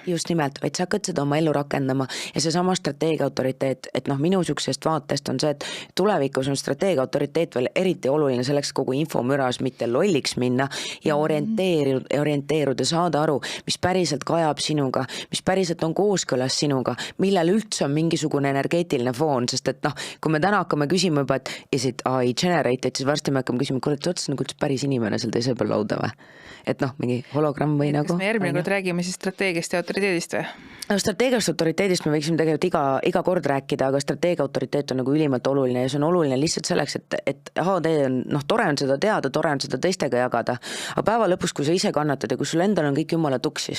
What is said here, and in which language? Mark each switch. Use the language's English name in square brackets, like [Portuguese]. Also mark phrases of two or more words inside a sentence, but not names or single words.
[Estonian] Ja, just nimelt, vaid sa hakkad seda oma ellu rakendama ja see sama strateegia autoriteet, et minu süksest vaatest on see, et tulevikus on strateegia autoriteet veel eriti oluline selleks kogu infomüras mitte lolliks minna ja orienteeruda, saada aru, mis päriselt kajab sinuga, mis päriselt on kooskõlas sinuga, millel üldse on mingisugune energeetiline foon, sest et kui me täna hakkame küsima juba, et [English] is it AI generated, [Estonian] siis varsti me hakkame küsima, kuule, et ots nagu päris inimene seal teise peal lauda või? Et mingi hologramm või nagu. Kas me järgmine kord räägime siis strateegiast ja autoriteedist või? Strateegiast autoriteedist me võiksime tegelikult iga kord rääkida, aga strateegia autoriteet on nagu ülimalt oluline ja see on oluline lihtsalt selleks, et HD on, tore on seda teada, tore on seda teistega jagada, aga päeva lõpus, kui sa ise kannatad ja kui sul endal on kõik jumala tuksis.